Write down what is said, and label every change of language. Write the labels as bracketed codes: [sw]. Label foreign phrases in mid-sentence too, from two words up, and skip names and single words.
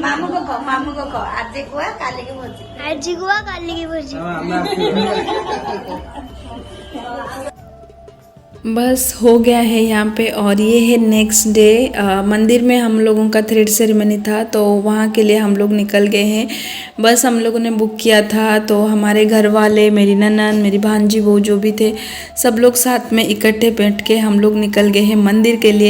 [or] ମାମୁଁ କ କହ ମାମୁଁ କ କହ ଆଜି କୁହ କାଲି କି ଭୋଜି ଆଜି ଗୁଆ କାଲି କି ଭୋଜି [hi] बस हो गया है यहाँ पे। और ये है [en] next day. [hi] मंदिर में हम लोगों का [en] thread ceremony [hi] था तो वहाँ के लिए हम लोग निकल गए हैं। बस हम लोगों ने बुक किया था तो हमारे घर वाले, मेरी ननद, मेरी भांजी, वो जो भी थे सब लोग साथ में इकट्ठे बैठ के हम लोग निकल गए हैं मंदिर के लिए।